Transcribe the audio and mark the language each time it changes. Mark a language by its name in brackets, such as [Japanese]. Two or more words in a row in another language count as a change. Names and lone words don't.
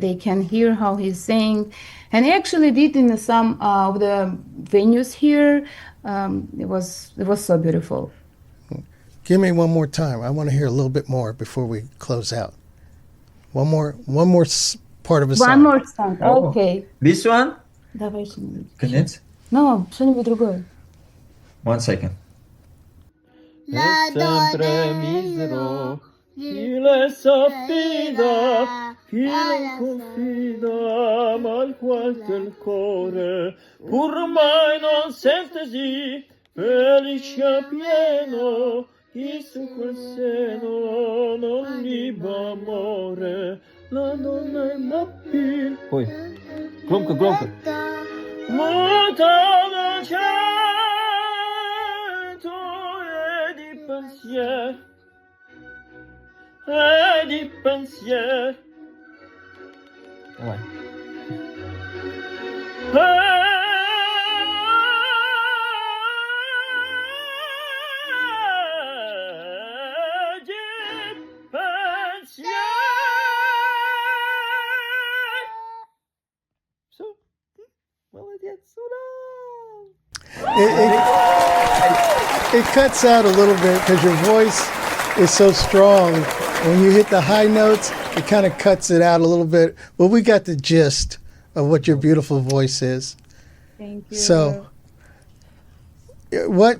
[English] they can hear how he's sing, and he actually did in some of the venues here. It was so beautiful. Give me one more time. I want to hear a little bit more before we close out. One more part of a song. One more song. Oh. Okay. This one? [Russian] Давай что-нибудь. Конец? No, что-нибудь другое. [English] 1 second. [Italian] Sempre misero, chi le s'affida, chi le confida, ma il cuore del cuore, pur mai non sentesi, felice pieno, chi su quel seno non liba amore, la donna è mappì. Poi, [Russian] gромко, громко. [Italian] Muta del cielo e di pensier. Vai. Di pensier. [English] So, [Russian] молодец, ура! [English] It cuts out a little bit because your voice is so strong. When you hit the high notes, it kind of cuts it out a little bit. But we got the gist of what your beautiful voice is. Thank you. So, what?